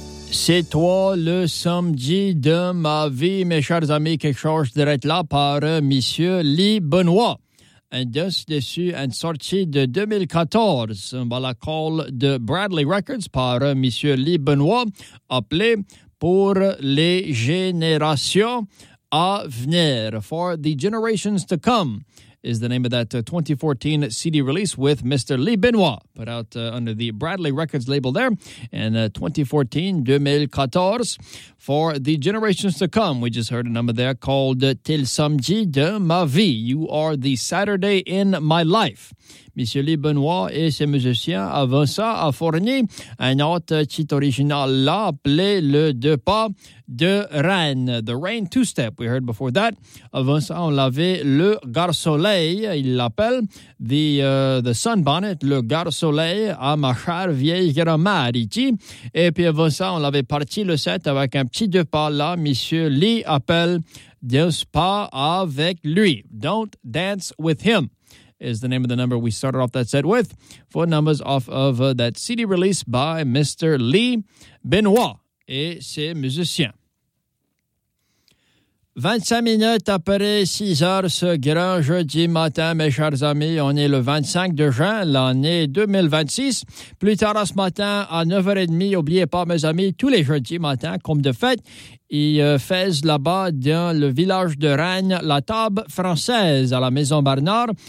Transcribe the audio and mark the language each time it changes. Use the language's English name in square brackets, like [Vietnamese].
[French] C'est toi le samedi de ma vie, mes chers amis, quelque chose d'être là par Monsieur Lee Benoit. Un dessus en sortie de 2014, voilà, call de Bradley Records par Monsieur Lee Benoit, appelé pour les générations à venir. [English] For the generations to come is the name of that 2014 CD release with Mr. Lee Benoit, put out under the Bradley Records label there in 2014-2014. For the generations to come, we just heard a number there called Til Samedi de ma vie. You are the Saturday in my life. [French] Monsieur Lee Benoit et ses musiciens avant ça a fourni un autre titre original là appelé Le Deux Pas de Rennes. [English] The Rain Two-Step, we heard before that. [French] Avant ça, on l'avait Le Garsoleil, il l'appelle the Sunbonnet, Le Garsoleil à ma chère vieille grand-mère ici. Et puis avant ça, on l'avait parti le set avec un petit Deux Pas là, Monsieur Lee appelle Deux Pas avec lui. [English] Don't Dance With Him is the name of the number we started off that set with. Four numbers off of that CD release by Mr. [French] Lee Benoit et ses musiciens. 25 minutes après 6 heures, ce grand jeudi matin, mes chers amis, on est le 25 de juin, l'année 2026. Plus tard ce matin, à 9h30, n'oubliez pas, mes amis, tous les jeudis matins, comme de fait, ils faisent là-bas, dans le village de Rennes, la table française à la Maison Barnard.